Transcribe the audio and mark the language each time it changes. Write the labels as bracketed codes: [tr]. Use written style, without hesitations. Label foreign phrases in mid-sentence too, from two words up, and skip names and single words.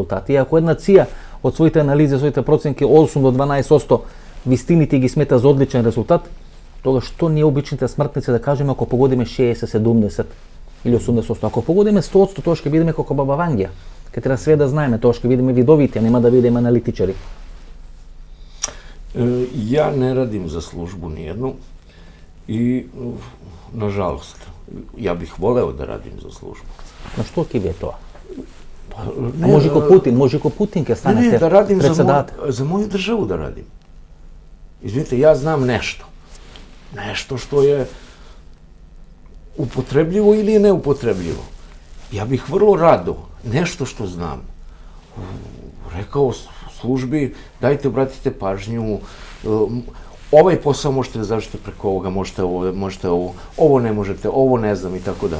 [mk] И ако една ЦИА од своите анализи, своите проценки 8 до 12% вистините ги смета за одличен резултат, тогаш што ние обичните смртници да кажеме ако погодиме 60, 70 или 80%. Ако погодиме 100%, тоа ќе бидеме како Баба Вангија. Ке треба све да знаеме, тоа ќе бидеме видовити, а нема да бидеме аналитичари. [sr] Ja ne radim za službu nijednu i, nažalost, ja bih voleo da radim za službu. [mk] Но што ќе ви е тоа? [sr] Ne, [mk] А може ко Путин ќе [sr] ne, [mk] станете [sr] da radim [mk] председател. [sr] za moju državu da radim. Izvinite, ja znam nešto. Nešto što je upotrebljivo ili je neupotrebljivo. Ja bih vrlo rado nešto što znam rekao službi, dajte, obratite pažnju, ovaj posao možete da završite preko ovoga, možete ovo ne možete, ovo ne znam i tako dalje.